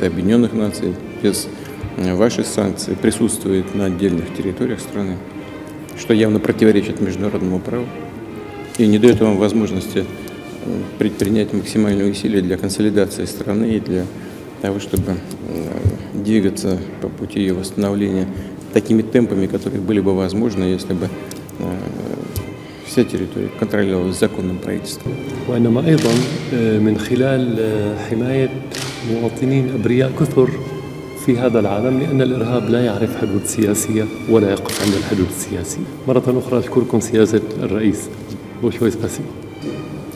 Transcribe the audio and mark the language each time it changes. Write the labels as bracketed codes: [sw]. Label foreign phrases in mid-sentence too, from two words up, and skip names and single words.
[ru] Объединенных Наций, без ваших санкций присутствуют на отдельных территориях страны, что явно противоречит международному праву и не дает вам возможности предпринять максимальные усилия для консолидации страны и для того, чтобы двигаться по пути ее восстановления такими темпами, которые были бы возможны, если бы вся территория контролировалась законным правительством. [ar] وإنما أيضا من خلال حماية مواطنين أبرياء كثر في هذا العالم، لأن الإرهاب لا يعرف حدود سياسية ولا يقف عند الحدود السياسية. مرة أخرى أشكركم سيادة الرئيس.